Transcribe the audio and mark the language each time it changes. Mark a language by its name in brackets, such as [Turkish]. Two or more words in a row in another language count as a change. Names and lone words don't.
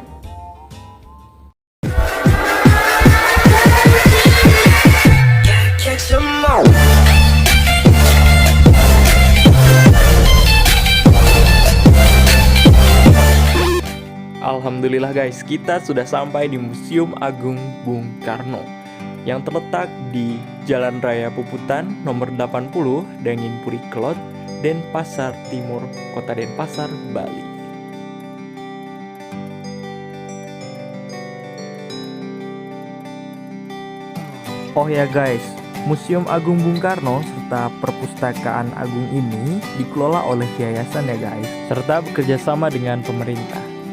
[Indonesian] Alhamdulillah guys, kita sudah sampai di Museum Agung Bung Karno yang terletak di Jalan Raya Puputan nomor 80, Danginpuri Kelot, Denpasar Timur, Kota Denpasar, Bali. Oh ya guys, Museum Agung Bung Karno serta Perpustakaan Agung ini dikelola oleh yayasan ya guys, serta bekerja sama dengan pemerintah.